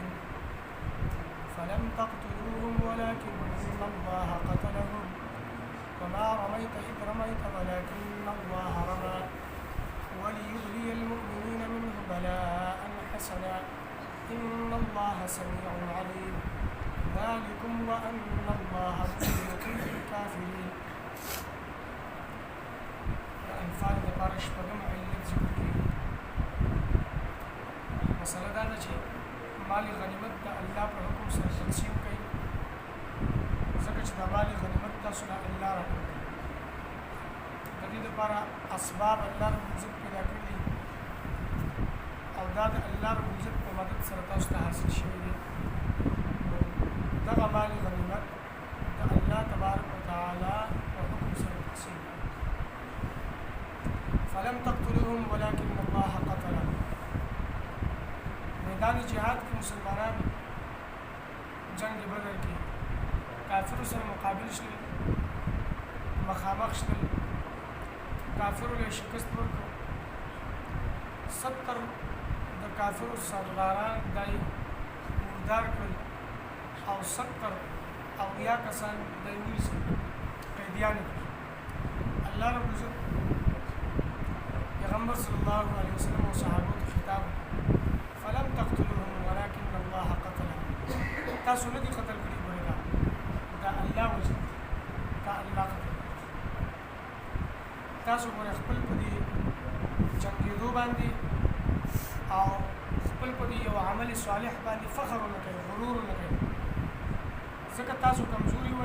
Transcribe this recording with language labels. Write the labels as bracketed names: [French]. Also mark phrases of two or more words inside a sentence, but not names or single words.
[Arabic] فلم تقتلوهم ولكن الله قتلهم وما رميت إذ رميت ولكن الله رمى وليبلي المؤمنين منه بلاء حسنا إن الله سميع عليم. ذلكم وأن الله مهلك الكافرين. [Pashto] انفال د پاره شپږم علت ذکر کړي. مسله دا ده چې مال غنیمت د الله په حکم سره تقسیم کړي، ځکه چې د مال غنیمت تاسو نه الله راکړي. د دې لپاره اسباب [Arabic] الله رب العزت [Pashto] پیدا کړي او دا د [Arabic] الله رب العزت [Pashto] په مدد سره تاسو ته حاصل شوي دي. دغه مال غنیمت د [Arabic] الله تبارک وتعالى [Pashto] په حکم سره تقسیم کړي. [Arabic] فلم تقتلوهم ولكن الله قتلهم. [Pashto] میدان جهاد کې مسلمانان جنگ بدر کې کافرو سره مقابل شول، مخامخ شول، کافرو له شکست ورکړ. 70 د کافرو سرداران دای مردار کړل او 70 او یا کسان دای ونیسل، قیدیان کړل. الله رب العزت پیغمبر [Arabic] صلی الله علیه وسلم [Pashto] او صحابه ته خطاب، [Arabic] فلم تقتلوهم ولكن الله قتلهم. [Pashto] تاسو نه دي قتل کړي، ګورئ دا الله وجه دا الله قتل. تاسو ګورئ خپل په دې جنگېدو باندې او خپل په دې یو عمل صالح باندې فخر نه کوي، غرور نه کوي، ځکه تاسو کمزوري وئ.